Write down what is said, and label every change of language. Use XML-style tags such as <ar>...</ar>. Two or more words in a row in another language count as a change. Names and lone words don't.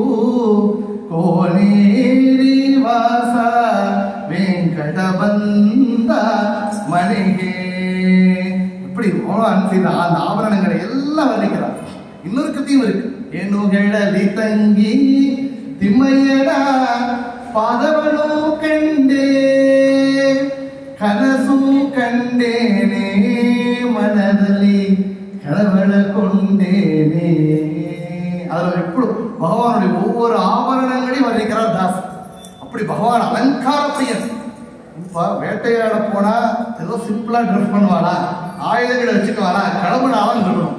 <kn>ಕೋನೇರಿ ವಾಸ ವೆಂಕಟ ಬಂದ ಮನೆಗೆ.</kn> <ta>இப்படி பகவான் செய்த அந்த ஆபரணங்களை எல்லாம் வர்ணிக்கிறார். இன்னொரு கதையும் இருக்கு.</ta> <kn>ಏನು ಹೇಳಲಿ ತಂಗಿ ತಿಮ್ಮಯ್ಯನ ಪಾದವನು ಕಂಡೇ ಕನಸು ಕಂಡೇನೆ ಮನದಲ್ಲಿ கலவளக்கொண்டேனே.</kn> <ta>அதில் எப்படி பகவானுடைய ஒவ்வொரு ஆபரணங்களையும் வர்ணிக்கிறார் தாஸ். அப்படி பகவான் அலங்கார பிரியன். இப்ப வேட்டையாட போனா ஏதோ சிம்பிளா ட்ரெஸ் பண்ணுவானா, ஆயுதங்களை வச்சுக்குவானா, கிளம்புனாலும் இருக்கணும்.</ta>